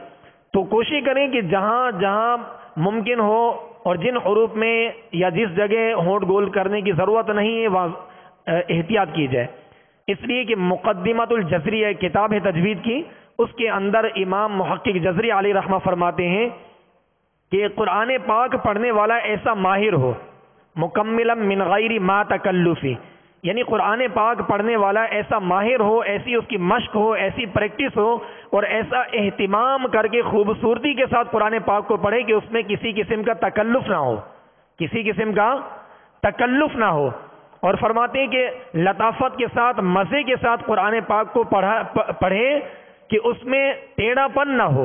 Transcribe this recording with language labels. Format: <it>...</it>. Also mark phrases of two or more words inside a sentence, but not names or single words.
<ur>تو کوشش کریں کہ جہاں جہاں ممکن ہو اور جن حروف میں یا جس جگہ ہونٹ گول کرنے کی ضرورت نہیں ہے وہاں احتیاط کی جائے. اس لیے کہ مقدمۃ الجزری ہے، کتاب ہے تجوید کی، اس کے اندر امام محقق جزری</ur> <ar>علیہ رحمہ</ar> <ur>فرماتے ہیں کہ قرآن پاک پڑھنے والا ایسا ماہر ہو،</ur> <ar>مکملا من غیر ما تکلفی،</ar> <ur>یعنی قرآن پاک پڑھنے والا ایسا ماہر ہو، ایسی اس کی مشق ہو، ایسی پریکٹس ہو اور ایسا اہتمام کر کے خوبصورتی کے ساتھ قرآن پاک کو پڑھے کہ اس میں کسی قسم کا تکلف نہ ہو، کسی قسم کا تکلف نہ ہو. اور فرماتے ہیں کہ لطافت کے ساتھ، مزے کے ساتھ قرآن پاک کو پڑھے کہ اس میں ٹیڑھا پن نہ ہو.</ur>